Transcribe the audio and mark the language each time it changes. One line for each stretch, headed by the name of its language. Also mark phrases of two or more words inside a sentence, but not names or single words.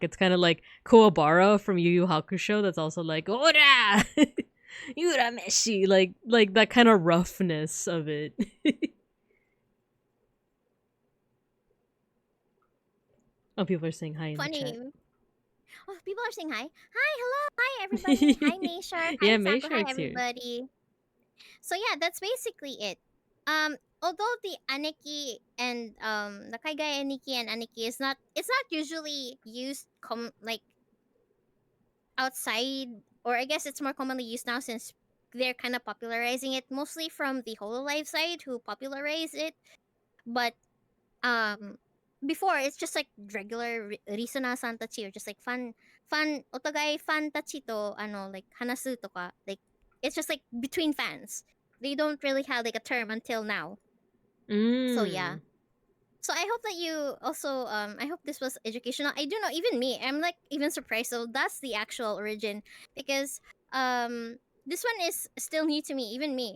English: It's kind of like Kuwabara from Yu Yu Hakusho that's also like ora Urameshi, like that kind of roughness of it. Oh, people are saying hi in the chat. Funny. Oh, people are saying hi. Hi, hello, hi everybody. Hi Mayshark. Hi Yeah, Misako. Hi Mayshark's here. everybody. So yeah, that's basically it. Although the Aniki and the
Japanese: 海外アニキ
English: and Aniki is not, it's not usually used like outside, or I guess it's more commonly used now since they're kind of popularizing it mostly from the Hololive side who popularized it. But um before it's just like regular
Japanese: リスナーさんたち,
English: or just like fun
Japanese: お互いファンたちと
English: like
Japanese: 話すとか,
English: like it's just like between fans. They don't really have like a term until now. So yeah. Mm. So I hope that you also I hope this was educational. I don't know, even me, I'm like even surprised. So that's the actual origin, because this one is still new to me, even me.